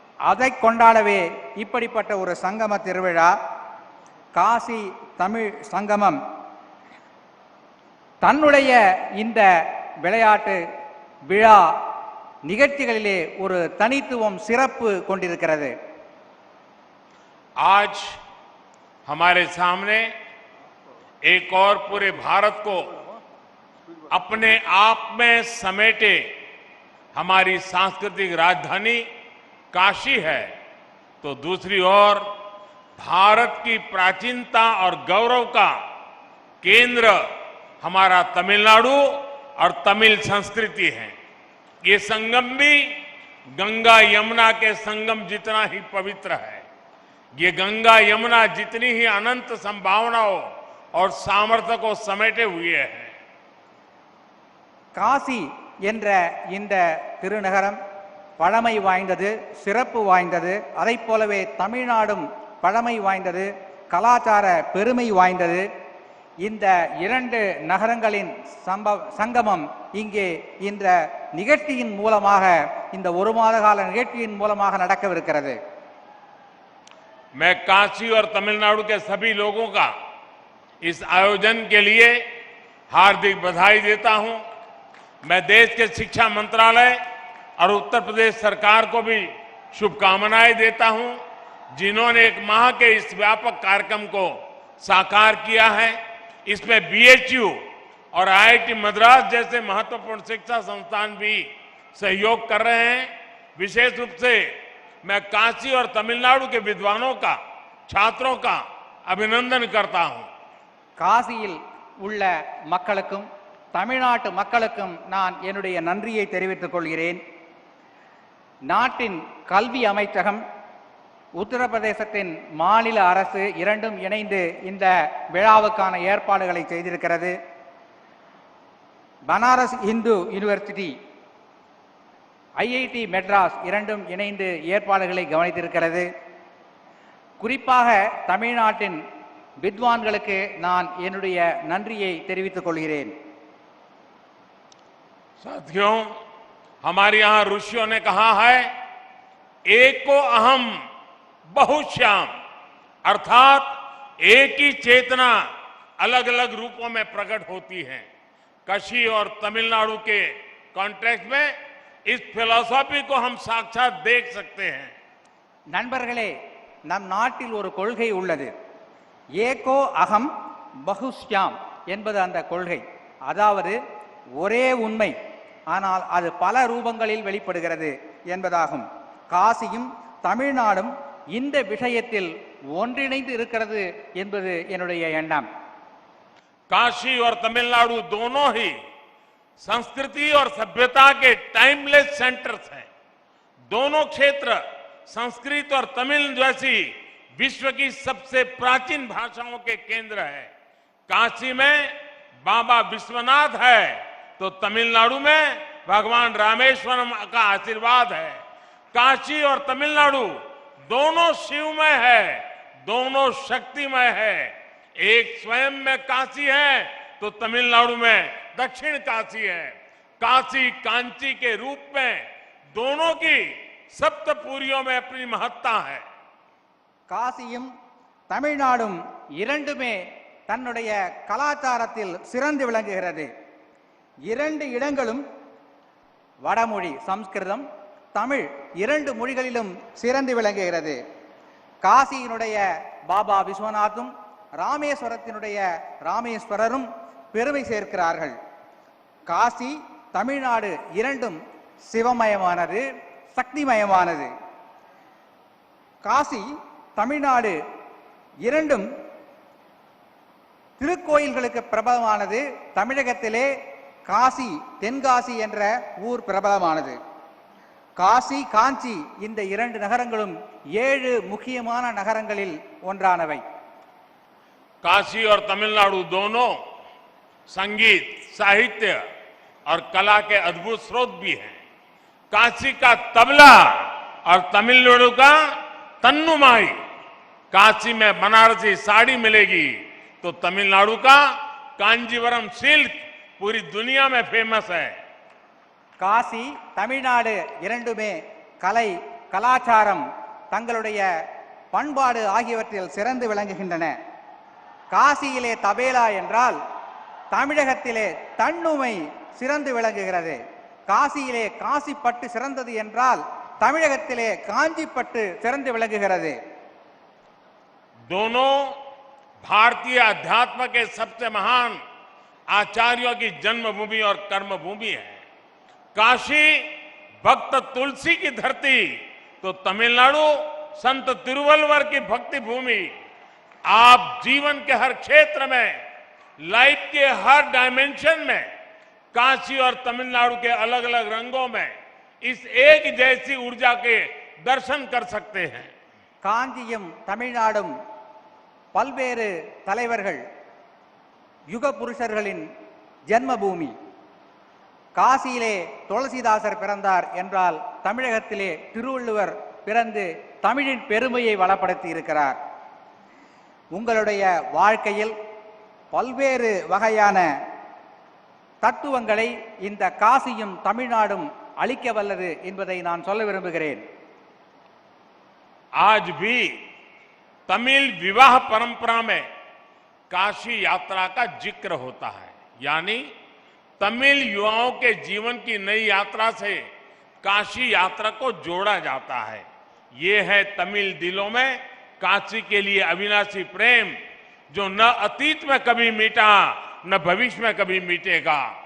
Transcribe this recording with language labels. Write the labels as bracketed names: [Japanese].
[Tamil] அதை கொண்டாடவே இப்படிப்பட்ட ஒரு சங்கம திருவிழா, காசி தமிழ் சங்கமம் தன்னுடைய இந்த விளையாட்டு விழா நிகழ்ச்சிகளிலே ஒரு தனித்துவம், சிறப்பு கொண்டிருக்கிறது. [Hindi] आज हमारे सामने एक और पूरे भारत को अपने आप में समेटे हमारी सांस्कृतिक राजधानी काशी है, तो दूसरी ओर भारत की प्राचीनता और गौरव का केंद्र हमारा तमिलनाडु और तमिल संस्कृति है। ये संगम भी गंगा यमुना के संगम जितना ही पवित्र है। ये गंगा यमुना जितनी ही अनंत संभावनाओं और सामर्थ्य को समेटे हुए है। [Tamil] காசி என்ற இந்த திருநகரம் பழமை வாய்ந்தது, சிறப்பு வாய்ந்தது. அதைப் போலவே தமிழ்நாடும் பழமை வாய்ந்தது, கலாச்சார பெருமை வாய்ந்தது. இந்த இரண்டு நகரங்களின் சங்கமம் இங்கே இந்த நிகழ்ச்சியின் மூலமாக, இந்த ஒரு மாத கால நிகழ்ச்சியின் மூலமாக நடக்கவிருக்கிறது. [Hindi] मैं काशी और तमिलनाडु के सभी लोगों का इस आयोजन के लिए हार्दिक बधाई देता हूं। मैं देश के शिक्षा मंत्रालय और उत्तर प्रदेश सरकार को भी शुभकामनाएं देता हूं, जिन्होंने एक माह के इस व्यापक कार्यक्रम को साकार किया है। इसमें बीएचयू और आईआईटी मद्रास जैसे महत्वपूर्ण शिक्षा संस्थान भी सहयोग कर रहे हैं। विशेष रूप से मैं काशी और तमिलनाडु के विद्वानों का, छात्रों का अभिनंदन करता हूं। [Tamil] காசியில் உள்ள மக்களுக்கும் தமிழ்நாட்டு மக்களுக்கும் நான் என்னுடைய நன்றியை தெரிவித்துக் கொள்கிறேன். நாட்டின் கல்வி அமைச்சகம், உத்தரப்பிரதேசத்தின் மாநில அரசு இரண்டும் இணைந்து இந்த விழாவுக்கான ஏற்பாடுகளை செய்திருக்கிறது. பனாரஸ் இந்து யூனிவர்சிட்டி, ஐஐடி மெட்ராஸ் இரண்டும் இணைந்து ஏற்பாடுகளை கவனித்திருக்கிறது. குறிப்பாக தமிழ்நாட்டின் வித்வான்களுக்கு நான் என்னுடைய நன்றியை தெரிவித்துக் கொள்கிறேன். [Hindi] साथियों, हमारे यहां ऋषियों ने कहा है, [Sanskrit] एको अहम बहुश्याम, [Hindi] अर्थात एक ही चेतना अलग अलग रूपों में प्रकट होती है। काशी और तमिलनाडु के कॉन्टेक्स्ट में इस फिलॉसफी को हम साक्षात देख सकते हैं। [Tamil] நண்பர்களே, நம் நாட்டில் ஒரு கொள்கை உள்ளது. [Sanskrit] ஏகோ அகம் பகுஷ்யாம் [Tamil] என்பது அந்த கொள்கை. அதாவது ஒரே உண்மை, ஆனால் அது பல ரூபங்களில் வெளிப்படுகிறது என்பதாகும். காசியும் தமிழ்நாடும் இந்த விஷயத்தில் ஒன்றிணைந்து இருக்கிறது என்பது என்னுடைய எண்ணம். [Hindi] काशी और तमिलनाडु दोनों ही संस्कृति और सभ्यता के [English] timeless centres [Hindi] हैं। दोनों क्षेत्र संस्कृत और तमिल जैसी विश्व की सबसे प्राचीन भाषाओं के केंद्र है। काशी में बाबा विश्वनाथ है, तो तमिलनाडु में भगवान रामेश्वरम का आशीर्वाद है। काशी और तमिलनाडु दोनों शिवमय है, दोनों शक्तिमय है। एक स्वयं में काशी है, तो तमिलनाडु में दक्षिण काशी है। काशी कांची के रूप में दोनों की सप्तपुरियों में अपनी महत्ता है। [Tamil] காசியும் தமிழ்நாடும் இரண்டுமே தன்னுடைய கலாச்சாரத்தில் சிறந்து விளங்குகிறது. இரண்டு இடங்களும் வடமொழி சம்ஸ்கிருதம் தமிழ் இரண்டு மொழிகளிலும் சிறந்து விளங்குகிறது. காசியினுடைய பாபா விஸ்வநாத்தும் ராமேஸ்வரத்தினுடைய ராமேஸ்வரரும் பெருமை சேர்க்கிறார்கள். காசி தமிழ்நாடு இரண்டும் சிவமயமானது, சக்திமயமானது. காசி தமிழ்நாடு இரண்டும் திருக்கோயில்களுக்கு பிரபலமானது. தமிழகத்திலே காசி தென்காசி என்ற ஊர் பிரபலமானது. காசி காஞ்சி இந்த இரண்டு நகரங்களும் 7 முக்கியமான நகரங்களில் ஒன்றானவை. [Hindi] काशी और तमिलनाडु दोनों संगीत, साहित्य और कला के अद्भुत स्रोत भी हैं। काशी का तबला और तमिलनाडु का तन्नुमाई। काशी में बनारसी साड़ी मिलेगी तो तमिलनाडु का कांजीवरम सिल्क पूरी दुनिया में फेमस है। [Tamil] காசி தமிழ்நாடு இரண்டுமே கலை, கலாச்சாரம், தங்களுடைய பண்பாடு ஆகியவற்றில் சிறந்து விளங்குகின்றன. காசியிலே தபேலா என்றால் தமிழகத்திலே தன்னுமை சிறந்து விளங்குகிறது. காசியிலே காசிப்பட்டு சிறந்தது என்றால் தமிழகத்திலே காஞ்சிப்பட்டு சிறந்து விளங்குகிறது. [Hindi] दोनों भारतीय अध्यात्म के सबसे महान आचार्यों की जन्मभूमि और कर्मभूमि है। काशी भक्त तुलसी की धरती तो तमिलनाडु संत तिरुवल्लुवर की भक्ति भूमि। आप जीवन के हर क्षेत्र में, लाइफ के हर डायमेंशन में काशी और तमिलनाडु के अलग अलग रंगों में इस एक जैसी ऊर्जा के दर्शन कर सकते हैं। [Tamil] காஞ்சியும் தமிழ்நாடும் பல்வேறு தலைவர்கள், யுக புருஷர்களின் ஜென்மபூமி. காசியிலே துளசிதாசர் பிறந்தார் என்றால் தமிழகத்திலே திருவள்ளுவர் பிறந்து தமிழின் பெருமையை வளப்படுத்தி இருக்கிறார். உங்களுடைய வாழ்க்கையில் பல்வேறு வகையான தத்துவங்களை இந்த காசியும் தமிழ்நாடும் அளிக்க வல்லது என்பதை நான் சொல்ல விரும்புகிறேன். [Hindi] आज भी तमिल विवाह परंपरा में काशी यात्रा का जिक्र होता है, यानी तमिल युवाओं के जीवन की नई यात्रा से काशी यात्रा को जोड़ा जाता है। ये है तमिल दिलों में काशी के लिए अविनाशी प्रेम, जो न अतीत में कभी मिटा न भविष्य में कभी मिटेगा।